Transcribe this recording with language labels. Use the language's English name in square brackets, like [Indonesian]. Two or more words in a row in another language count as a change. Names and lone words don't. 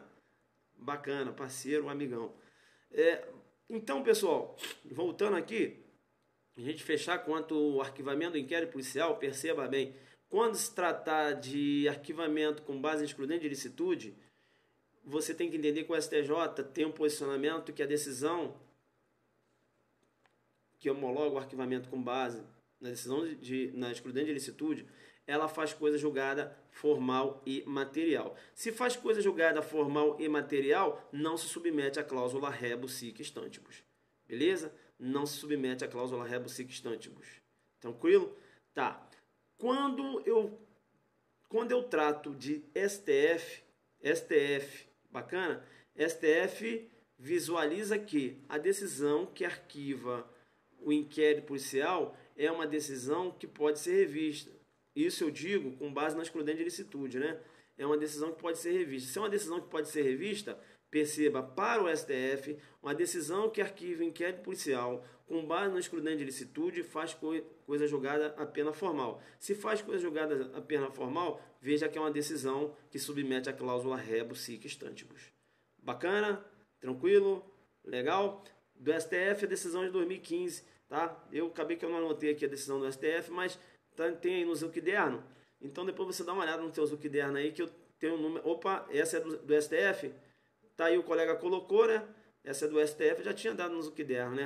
[Portuguese] Bacana, parceiro, um amigão. Então, pessoal, voltando aqui, a gente fechar quanto ao arquivamento do inquérito policial, perceba bem, quando se tratar de arquivamento com base em excludente de ilicitude, você tem que entender que o STJ tem um posicionamento que a decisão que homologa o arquivamento com base na decisão na excludente de ilicitude, ela faz coisa julgada formal e material. Se faz coisa julgada formal e material, não se submete à cláusula [Latin] rebus sic stantibus. [Portuguese] Beleza? Não se submete à cláusula [Latin] rebus sic stantibus. [Portuguese] Tranquilo? Tá. Quando eu trato de STF, bacana? STF visualiza que a decisão que arquiva o inquérito policial é uma decisão que pode ser revista. Isso eu digo com base na excludente de ilicitude, né? É uma decisão que pode ser revista. Se é uma decisão que pode ser revista, perceba, para o STF, uma decisão que arquiva o inquérito policial com base na excludente de ilicitude faz coisa julgada apenas formal. Se faz coisa julgada apenas formal, veja que é uma decisão que submete à cláusula [Latin] rebus sic stantibus. [Portuguese] Bacana? Tranquilo? Legal? Do STF, a decisão de 2015, tá? Eu acabei que eu não anotei aqui a decisão do STF, mas tem aí no Zuquiderno. Então depois você dá uma olhada no teu Zuquiderno aí, que eu tenho um número... Opa, essa é do STF? Tá aí, o colega colocou, né? Essa é do STF, já tinha dado no Zuquiderno, né?